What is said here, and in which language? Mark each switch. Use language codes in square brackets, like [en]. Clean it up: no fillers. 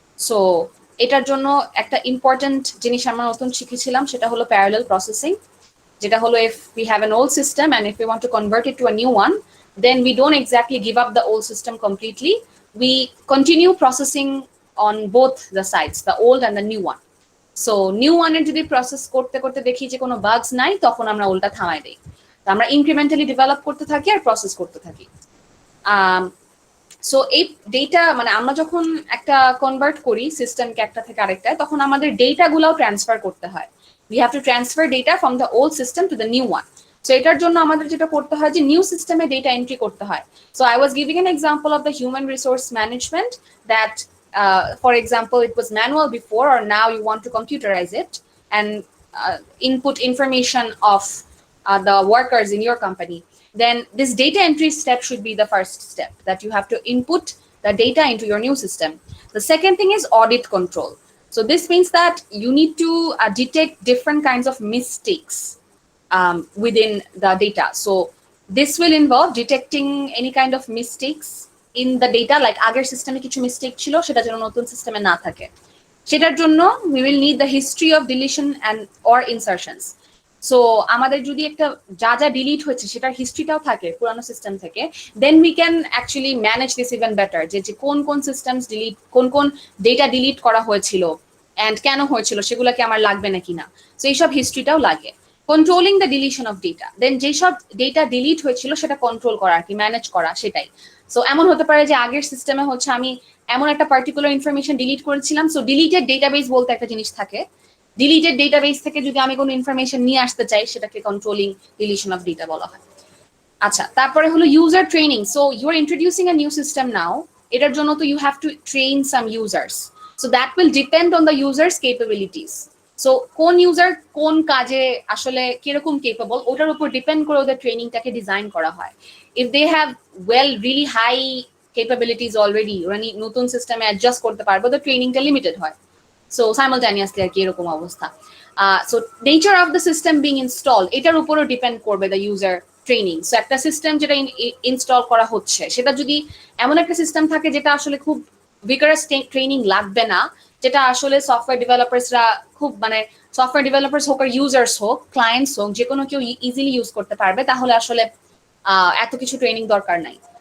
[bn] So এটার জন্য একটা ইম্পর্টেন্ট জিনিস আমরা নতুন শিখেছিলাম, সেটা হলো প্যারালাল প্রসেসিং, যেটা হলো [en] if we have an old system and if we want to convert it to a new one, then we don't exactly give up the old system completely. We continue processing on both the sides, the old and the new one. [bn] So new one এর যদি process করতে করতে দেখি যে কোনো বাগস নাই, তখন আমরা ওল্ডটা থামাই দেই। তো আমরা ইনক্রিমেন্টালি ডেভেলপ করতে থাকি আর প্রসেস করতে থাকি। সো এই ডেটা মানে আমরা যখন একটা কনভার্ট করি সিস্টেমকে একটা থেকে আরেকটায়, তখন আমাদের ডেটাগুলোও ট্রান্সফার করতে হয়। [en] We have to transfer data from the old system to the new one. [bn] So এটার জন্য আমাদের যেটা করতে হয় যে নিউ সিস্টেমে ডেটা এন্ট্রি করতে হয়। [en] So I was giving an example of the human resource management that for example it was manual before, or now you want to computerize it and input information of the workers in your company. Then this data entry step should be the first step, that you have to input the data into your new system. The second thing is audit control. So this means that you need to detect different kinds of mistakes within the data. So this will involve detecting any kind of mistakes in the data, like [bn] আগের সিস্টেমে কিছু mistake ছিল সেটা যেন নতুন সিস্টেমে না থাকে। সেটার জন্য [en] we will need the history of deletion and or insertions. [bn] So আমাদের যদি একটা যা যা ডিলিট হয়েছে সেটার হিস্ট্রিটাও থাকে পুরানো সিস্টেম থেকে, [en] then we can actually manage this even better, [bn] যে কোন কোন সিস্টেমস ডিলিট, কোন কোন ডেটা ডিলিট করা হয়েছিল অ্যান্ড কেন হয়েছিল, সেগুলোকে আমার লাগবে নাকি না। সো এইসব হিস্ট্রিটাও লাগে। [en] controlling the deletion of data, [bn] দেন যেসব ডেটা ডিলিট হয়েছিল সেটা কন্ট্রোল করা আর কি, ম্যানেজ করা, সেটাই। সো এমন হতে পারে যে আগের সিস্টেমে হচ্ছে আমি এমন একটা পার্টিকুলার ইনফরমেশন ডিলিট করেছিলাম, সো ডিলিটেড ডেটাবেস বলতে একটা জিনিস থাকে, ডিলিটেড ডেটাবেস থেকে যদি আমি কোনো ইনফরমেশন নিয়ে আসতে চাই সেটাকে কন্ট্রোলিং ডিলিশন অফ ডেটা বলা হয়। আচ্ছা, তারপরে হলো user training. [en] so you are introducing a new system now, [bn] এটার জন্য তো [en] You have to train some users. So that will depend on the users capabilities. [bn] So কোন ইউজার কোন কাজে আসলে কিরকম কেপেবল, ওটার উপর ডিপেন্ড করে ওদের ট্রেনিংটাকে ডিজাইন করা হয়। [en] if they have really high capabilities already, [bn] ওরা নতুন সিস্টেমে অ্যাডজাস্ট করতে পারবে, তো ট্রেনিংটা লিমিটেড হয়। So simultaneously আর কি এরকম অবস্থা। [en] So nature of the system being installed, [bn] এটার উপরও ডিপেন্ড করবে [en] the user training. [bn] So একটা সিস্টেম যেটা ইনস্টল করা হচ্ছে সেটা যদি এমন একটা সিস্টেম থাকে যেটা আসলে খুব vigorous ট্রেনিং লাগবে না, যেটা আসলে সফটওয়্যার ডেভেলপার্সরা খুব মানে সফটওয়্যার ডেভেলপার্স হোক আর ইউজার্স হোক, ক্লায়েন্টস হোক, যে কোনো কেউ ইজিলি ইউজ করতে পারবে, তাহলে আসলে এত কিছু ট্রেনিং দরকার নাই।